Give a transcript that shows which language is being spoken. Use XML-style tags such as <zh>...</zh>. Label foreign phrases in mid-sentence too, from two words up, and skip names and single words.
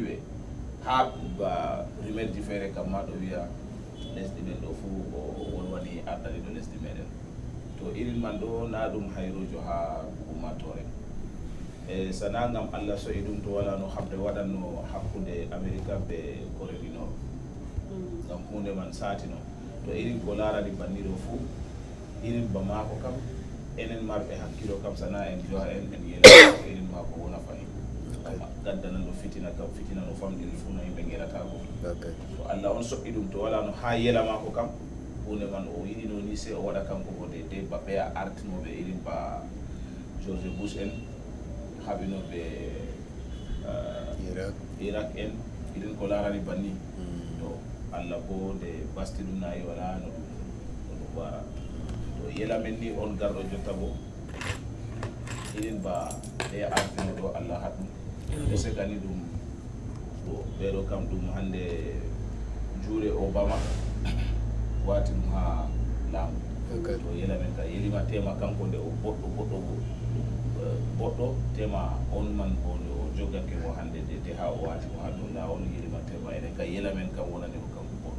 <ff>ɓe ha ba rimerji feere kam ma ɗo wiya lesɗe ɓen ɗo fuu o wolwani ardani ɗo lesdi meɗen to irin man ɗo na ɗum hayrujo ha ummatore sana ngam Allah so'i ɗum to wala no haɓde waɗanno hakkude America be Corée du Nord ngam hunde man satino to irin ko larani banniɗo fuu irin ba mako kam enen marɓe hakkilo kam sana en joha en yela eɗen ma ko wona fani gaddanan ɗo fitina kam fitina no famɗiri fuu no yimɓe geratako so Allah on soɓɓi ɗum to wala no ha yela mako kam hunde man o yiɗi no ni se o waɗa kanko ko de baɓe a artinoɓe irin ba George Bush en haɓinoɓe Iraq en irin ko larani banni to Allah bo nde basti ɗum nayi wala no ɗum wara to yela men ni on garɗo jotta bo irin ba ɓe artino ɗo Allah haɗum ɓe segani ɗum ɗo ɓeɗo kam ɗum hande juure Obama wati ɗum ha laamu to yela men ka yelima tema kanko nde o boɗɗo tema on man bo nde o joggake mo hande de ha o wati mo ha ɗum la on yelima tema enen ka yela men kam wonani ko kanko boɗɗo</ff>